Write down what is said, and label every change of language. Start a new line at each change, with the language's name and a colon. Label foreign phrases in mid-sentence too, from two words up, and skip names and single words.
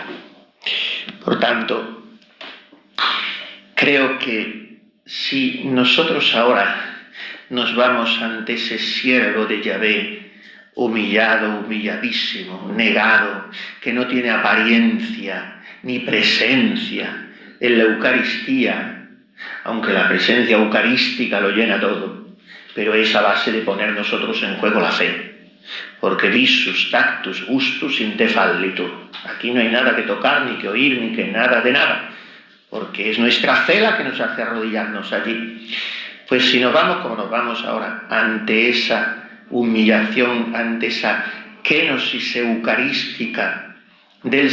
Spanish: Por tanto, creo que si nosotros ahora nos vamos ante ese siervo de Yahvé, humillado, humilladísimo, negado, que no tiene apariencia ni presencia en la Eucaristía, aunque la presencia eucarística lo llena todo, pero es a base de poner nosotros en juego la fe, porque visus,
Latin: tactus, gustus, in te fallitur.
Spanish: Aquí no hay nada que tocar, ni que oír, ni que nada de nada, porque es nuestra fe la que nos hace arrodillarnos allí. Pues si nos vamos como nos vamos ahora, ante esa humillación, ante esa kenosis eucarística del